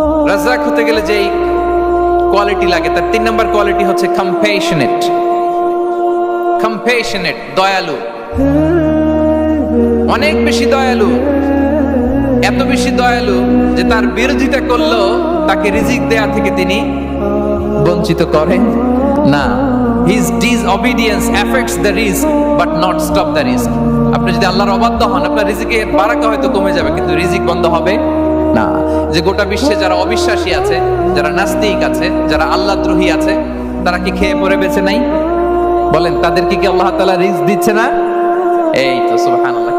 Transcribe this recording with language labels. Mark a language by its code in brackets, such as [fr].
[bn] রাজ্জাক হতে গেলে যেই কোয়ালিটি লাগে তার 3 নাম্বার কোয়ালিটি হচ্ছে কম্প্যাশনেট। কম্প্যাশনেট, দয়ালু, অনেক বেশি দয়ালু, এত বেশি দয়ালু যে তার বিরোধিতা করলেও তাকে রিজিক দেয়া থেকে তিনি বঞ্চিত করেন না। [en] His disobedience affects the risk but not stop the risk. [bn] আপনি যদি আল্লাহর অবাধ্য হন, আপনার রিজিকের বারাকা হয়তো কমে যাবে কিন্তু রিজিক বন্ধ হবে না। যে গোটা বিশ্বে যারা অবিশ্বাসী আছে, যারা নাস্তিক আছে, যারা আল্লাহদ্রোহী আছে, তারা কি খেয়ে পরে বেঁচে নাই? বলেন, তাদেরকে কি আল্লাহ তাআলা রিজিক দিচ্ছে না? এই তো সুবহানাল্লাহ।